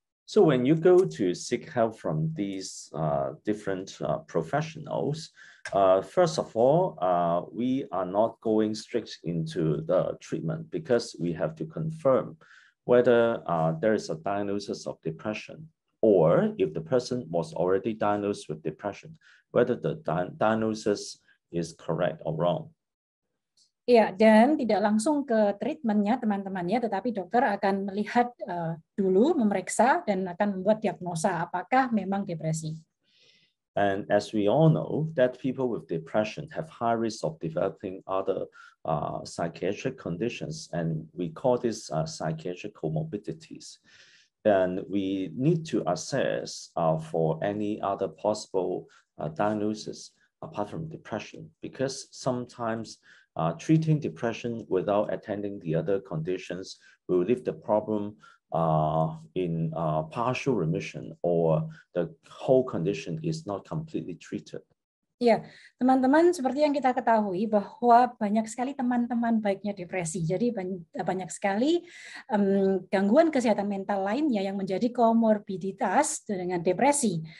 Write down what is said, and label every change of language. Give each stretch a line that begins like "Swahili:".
English: So when you go to seek help from these different professionals, first of all, we are not going straight into the treatment because we have to confirm whether there is a diagnosis of depression, or if the person was already diagnosed with depression, whether the diagnosis is correct or wrong.
Indonesian: Ya, dan tidak langsung ke treatmentnya teman-temannya, tetapi dokter akan melihat dulu, memeriksa, dan akan membuat diagnosa apakah memang depresi.
English: And as we all know, that people with depression have high risk of developing other psychiatric conditions, and we call this psychiatric comorbidities. And we need to assess for any other possible diagnosis apart from depression, because sometimes treating depression without attending the other conditions will leave the problem in partial remission, or the whole condition is not completely treated.
Indonesian: Ya, teman-teman, seperti yang kita ketahui bahwa banyak sekali teman-teman baiknya depresi. Jadi banyak sekali gangguan kesehatan mental lainnya yang menjadi komorbiditas dengan depresi.